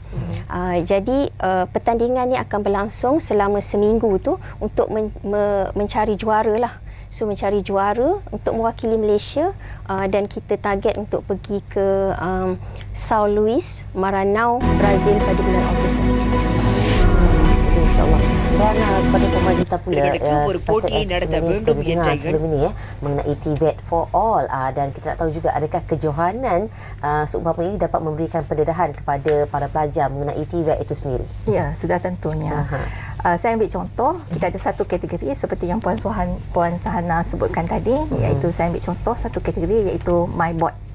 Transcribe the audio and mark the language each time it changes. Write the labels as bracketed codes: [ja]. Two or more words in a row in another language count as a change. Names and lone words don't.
[ms] Jadi pertandingan ni akan berlangsung selama seminggu tu untuk mencari juara lah. So mencari juara untuk mewakili Malaysia dan kita target untuk pergi ke São Luís, Maranhão, Brazil pada bulan Ogos nanti. InsyaAllah. Dan kepada Pemazita pula berpoti நடந்த வேண்டும் என்ற sebelum ini mengenai TVET [en] for all [ms] dan kita nak tahu juga adakah kejohanan seumpama ini dapat memberikan pendedahan kepada para pelajar mengenai TVET itu sendiri. Ya, sudah tentunya. Saya ambil contoh, kita ada satu kategori seperti yang Puan Sahana sebutkan tadi, iaitu saya ambil contoh satu kategori iaitu MyBot.